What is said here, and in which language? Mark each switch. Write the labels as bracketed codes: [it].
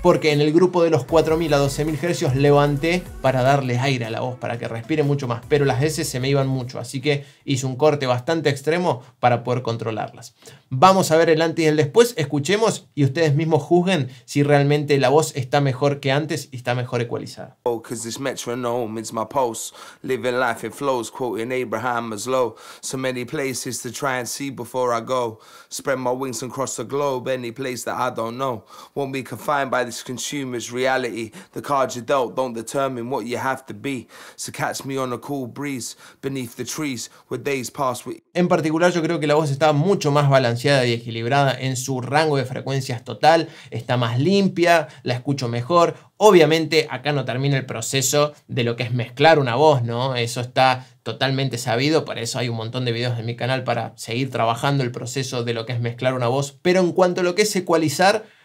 [es] Porque en el grupo de los 4000 a 12000 Hz levanté para darle aire a la voz, para que respire mucho más, pero las heces se me iban mucho, así que hice un corte bastante extremo para poder controlarlas. Vamos a ver el antes y el después, escuchemos y ustedes mismos juzguen si realmente la voz está mejor que antes y está mejor ecualizada. [en] Cause this metronome is my pulse, living life in flows, quoting Abraham Maslow. So many places to try and see before I go. Spread my wings and cross the globe, any place that I don't know. Won't be confined by this consumer's reality. The cards you dealt don't determine what you have to be. So catch me on a cool breeze, beneath the trees, where days pass with... [es] En particular yo creo que la voz está mucho más balanceada y equilibrada en su rango de frecuencias total, está más limpia, la escucho mejor. Obviamente acá no termina el proceso de lo que es mezclar una voz, ¿no? Eso está totalmente sabido, para eso hay un montón de videos en mi canal para seguir trabajando el proceso de lo que es mezclar una voz. Pero en cuanto a lo que es ecualizar,